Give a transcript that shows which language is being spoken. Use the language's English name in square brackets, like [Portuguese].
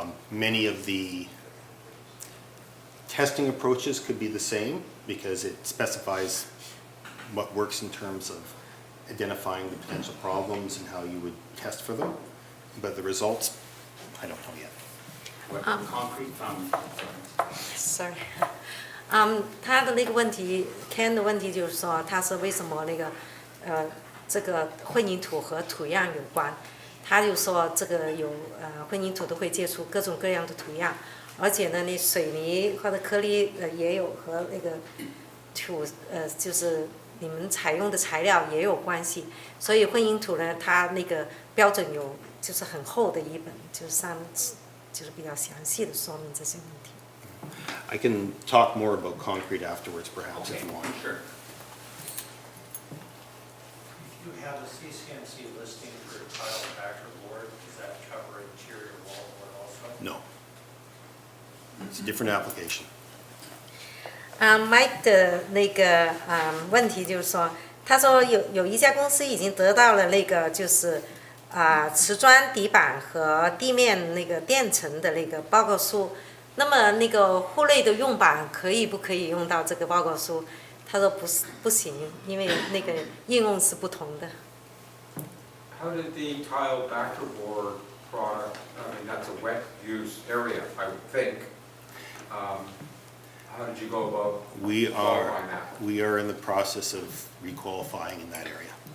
[English] Many of the testing approaches could be the same because it specifies what works in terms of identifying the potential problems and how you would test for them. But the results, I don't know yet. what concrete [Chinese] Sorry， 他的那个问题 ，Ken 的问题就是说，他是为什么那个这个混凝土和土壤有关？他就说这个有混凝土都会接触各种各样的土壤，而且呢，你水泥或者颗粒也有和那个土就是你们采用的材料也有关系，所以混凝土呢，它那个标准有就是很厚的一本，就是上面就是比较详细的说明这些问题。 [English] I can talk more about concrete afterwards, perhaps, if you want. Sure. You have a CCMC listing for tile and backer board, does that cover interior wall board also? No. It's a different application. [Chinese] Mike 的那个问题就是说，他说有一家公司已经得到了那个就是瓷砖底板和地面那个垫层的那个报告书，那么那个户内的用板不可以用到这个报告书？他说不行，因为那个应用是不同的。 [English] How did the tile backer board product, I mean, that's a wet use area, I would think. How did you go about qualifying that? We are in the process of requalifying in that area.